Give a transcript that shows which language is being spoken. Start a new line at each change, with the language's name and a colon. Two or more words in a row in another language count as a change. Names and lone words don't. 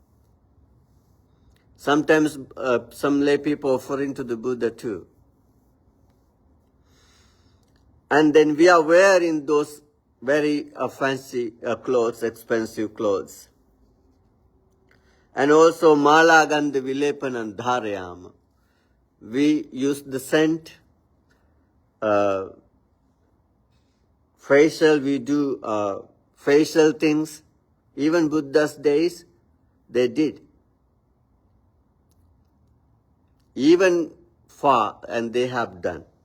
English: Sometimes some lay people offering to the Buddha too. And then we are wearing those very fancy clothes, expensive clothes.
Pali: And also mala gandha vilepanam dharayama.
English: We use the scent. Facial, we do facial things. Even Buddha's days, they did. Even far, and they have done.